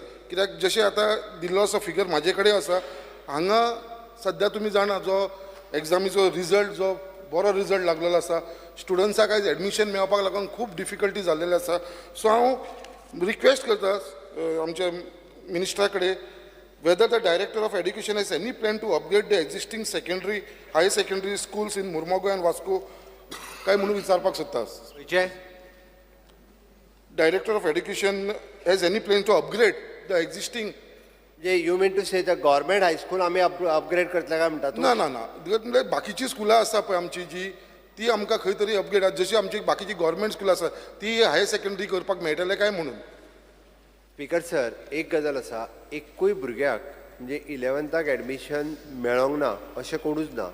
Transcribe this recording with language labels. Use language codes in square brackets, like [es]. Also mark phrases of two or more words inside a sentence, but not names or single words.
[kok] कित्याक जशें आतां दिल्लो असो फिगर म्हाजे कडेन आसा हांगा सद्या तुमी जाणा जो एग्जामीचो रिजल्ट जो बरो रिजल्ट लागलेलो आसा स्टुडंट्साक आयज एडमिशन मेळपाक लागून खूब डिफिकल्टी जाल्लेली आसा. सो हांव रिक्वेस्ट करता आमच्या मिनिस्टराकडे [en] whether the director of education has any plan to upgrade the existing secondary higher secondary schools in Murmagaon and Vasco [kok] काय म्हणून विचारपाक सोदता. विजय [en] Director of education has any plan to upgrade the existing Do you mean to say the government high school [kok] आम्ही अपग्रेड करतले काय म्हणटा तूं? ना ना ना म्हणजे बाकीची स्कुलां आसा पळय आमची जी ती आमकां खंय तरी अपग्रेड जशी आमची बाकीची गव्हर्नमेंट स्कुलां आसा ती [en] higher secondary [kok] करपाक मेळटले काय म्हणून. [en] Speaker sir, [kok] एक गजाल आसा, एकूय भुरग्याक म्हणजे 11थाक एडमिशन मेळोंक ना अशें कोणूच ना.